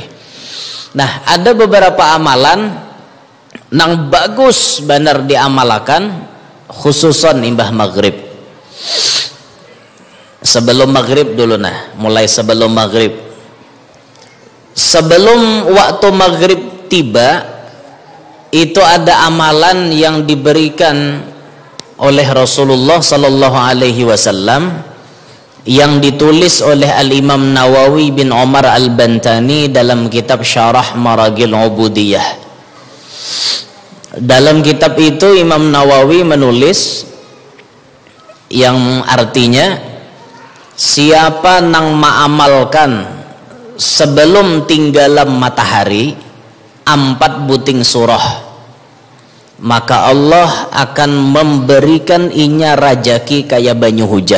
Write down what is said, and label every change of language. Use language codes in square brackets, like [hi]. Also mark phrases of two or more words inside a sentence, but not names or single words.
[bjn] Nah, ada beberapa amalan nang bagus benar diamalkan khususon imbah maghrib. [id] Sebelum maghrib dulu mulai sebelum maghrib. Sebelum waktu maghrib tiba, itu ada amalan yang diberikan oleh Rasulullah [ar] صلى الله عليه وسلم [id] yang ditulis oleh Al-Imam Nawawi bin Umar Al-Bantani dalam kitab Syarah Maragil Ubudiyah. Dalam kitab itu Imam Nawawi menulis yang artinya siapa nang ma'amalkan sebelum tinggalan matahari 4 buting surah, maka Allah akan memberikan inya rajaki kayak banyu hujan.